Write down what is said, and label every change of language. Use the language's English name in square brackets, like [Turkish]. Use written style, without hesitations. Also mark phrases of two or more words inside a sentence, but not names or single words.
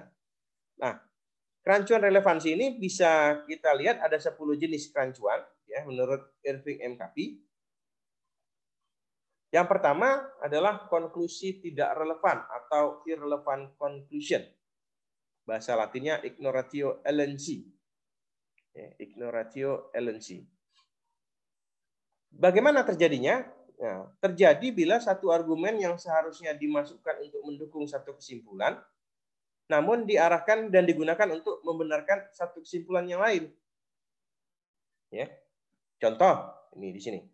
[Indonesian] Nah, kerancuan relevansi ini bisa kita lihat ada 10 jenis kerancuan, ya, menurut Irving M. Kapi. Yang pertama adalah konklusi tidak relevan atau [English] irrelevant conclusion. [Indonesian] Bahasa Latinnya [Latin] ignoratio elenchi. Ignoratio elenchi. [Indonesian] Bagaimana terjadinya? Nah, terjadi bila satu argumen yang seharusnya dimasukkan untuk mendukung satu kesimpulan, namun diarahkan dan digunakan untuk membenarkan satu kesimpulan yang lain. Ya. Contoh ini di sini.